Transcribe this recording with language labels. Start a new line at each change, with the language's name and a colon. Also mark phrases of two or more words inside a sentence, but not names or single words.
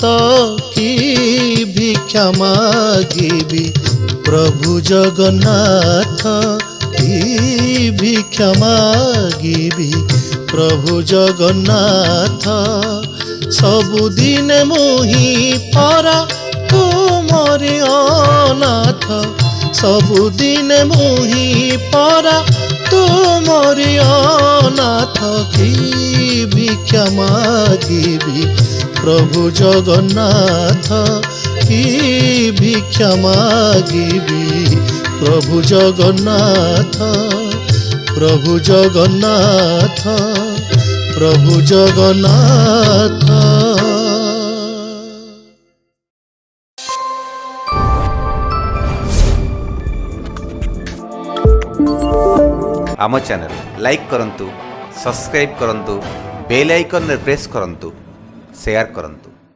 Odia: କି ଭିକ୍ଷା ମାଗିବି ପ୍ରଭୁ ଜଗନ୍ନାଥ କି ଭିକ୍ଷା ମାଗିବି ପ୍ରଭୁ ଜଗନ୍ନାଥ ସବୁଦିନ ମୁହିଁ ପରା ତୁମରି ଅନାଥ ସବୁଦିନ ମୁହିଁ ପରା ତୁମରି ଅନାଥ କି ଭିକ୍ଷା ମାଗିବି ପ୍ରଭୁ ଜଗନ୍ନାଥ କି ଭିକ୍ଷା ମାଗିବି ପ୍ରଭୁ ଜଗନ୍ନାଥ ପ୍ରଭୁ ଜଗନ୍ନାଥ ପ୍ରଭୁ ଜଗନ୍ନାଥ। ଆମ ଚ୍ୟାନେଲ ଲାଇକ କରନ୍ତୁ, ସବସ୍କ୍ରାଇବ କରନ୍ତୁ,
English: bell icon
Odia: ରେ ପ୍ରେସ କରନ୍ତୁ, ଶେୟାର କରନ୍ତୁ।